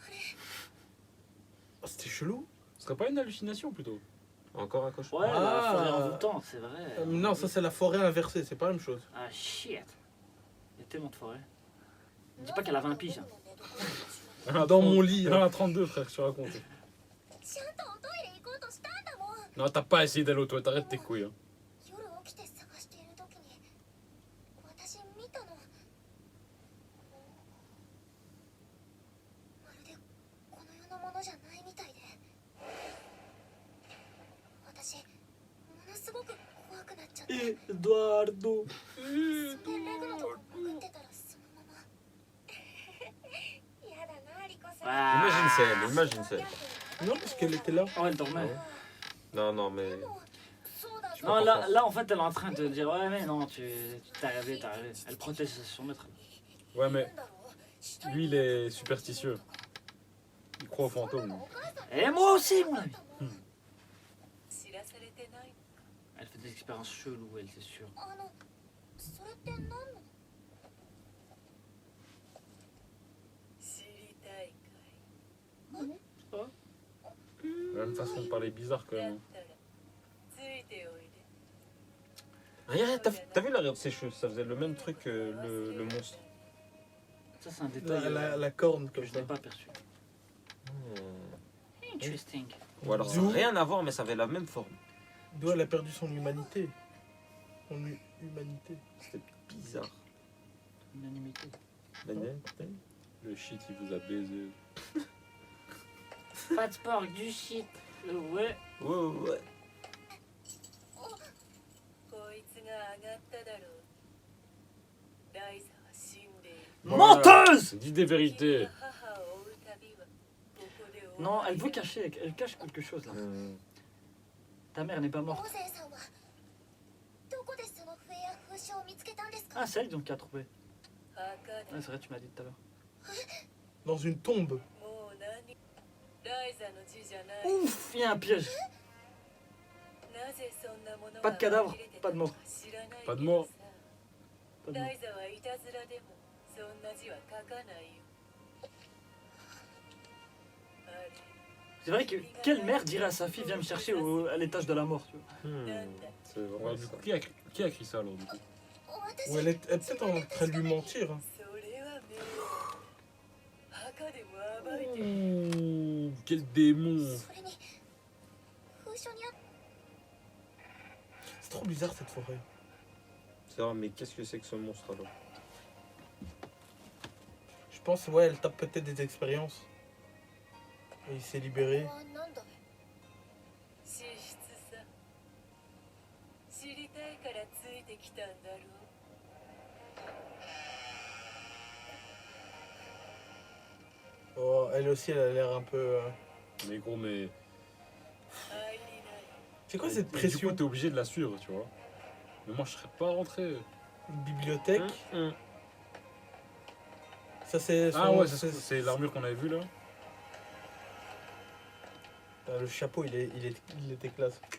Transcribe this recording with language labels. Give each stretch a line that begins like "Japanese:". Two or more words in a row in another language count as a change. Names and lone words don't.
French: Oh, c'était chelou. Ce serait pas une hallucination plutôt? Encore un cochon. Ouais, la Ah. forêt envoûtante, c'est vrai. Non, ça c'est la forêt inversée, c'est pas la même chose. Ah shit. Il y a tellement de forêts. Dis pas qu'elle a 20 piges. Hein. Dans mon lit. Il en a 32, frère, je te raconte.
Japanese: ちゃんとおトイレ行こうとしたんだもん
French: Non, t'as pas essayé d'aller aux toilettes, arrête tes couilles. Hein.
Japanese: 夜起きて探している時に私見たのまるでこの世のものじゃないみたいで私ものすごく怖くなっちゃってで Eduardo. レグのとこ潜ってたらそのままやだなリコさん
French: Ah. Imagine celle. Non, parce qu'elle était là. Oh, elle dormait. Non, non, mais.
Japanese: そうだ
French: Non, là, en fait, elle est en train de dire ouais, mais non, tu t'es arrivé, t'es arrivé. Elle protège son maître. Ouais, mais lui, il est superstitieux. Il croit aux fantômes. Et moi aussi, mon ami.
Japanese: 知らされてない。
French: Elle fait des expériences cheloues, elle, c'est sûr.
Japanese: あのそれって何なの知りたい
French: La même façon de parler bizarre quand
Japanese: かい。だっ
French: même.
Japanese: たらついておいで。
French: Regarde, t'as vu l'arrière de ses cheveux? Ça faisait le même truc que le monstre. Ça, c'est un détail La corne que comme je ça. n'ai pas perçu. Interesting. Ou alors ça n'a rien à voir, mais ça avait la même forme. D'où elle a perdu son humanité. Son humanité. C'était bizarre. Unanimité. Le shit, il vous a baisé. Pas de sport, du shit. Ouais. Ouais.
Japanese: こいつが上がっただろう。ライザは死んでいる。
French: Menteuse! Dis des vérités.
Japanese: 母を追う旅はここで終わり
French: Non, elle veut cacher, elle cache quelque chose là. Ta mère n'est pas
Japanese: 大
French: morte.
Japanese: 勢さんはどこでその笛や風車を見つけたんですか
French: Ah, c'est elle donc qui a trouvé.
Japanese: 墓だ。
French: Ouais, c'est vrai, tu m'as dit tout à l'heure. Dans une tombe.
Japanese: もう何ライザの字じゃない。
French: Ouf, il y a un piège.
Japanese: なぜそんなもの
French: Pas de cadavre, pas de mort. Pas de mort. Pas de
Japanese: ラ
French: mort.
Japanese: イザはいたずらでもそんな字は書かないよ。あれ
French: C'est vrai que quelle mère dirait à sa fille viens me chercher à l'étage de la mort, tu vois.
Japanese: なんだ。
French: C'est vraiment Ouais, du ça. coup, qui a écrit ça alors du coup?
Japanese: 私
French: Ou elle est peut-être en train de lui mentir. Hein.
Japanese: それは迷惑。墓でも暴いて。
French: Ouh, quel démon!
Japanese: それに風書にあっ
French: C'est trop bizarre cette forêt. C'est vrai, mais qu'est-ce que c'est que ce monstre alors? Je pense, ouais, elle tape peut-être des expériences. Et il s'est libéré.
Japanese: はなんだ資質さ。知りたいからついてきたんだろう。
French: Oh, elle aussi, elle a l'air un peu. Mais gros, mais.
Japanese: 入りない。
French: C'est quoi cette Du coup, pression? t'es obligé de la suivre, tu vois. Mais moi, je serais pas rentré. Une bibliothèque. Hum. Ça, c'est. Ah son- ouais, c'est l'armure qu'on avait vue là. Ah, le chapeau, il était classe.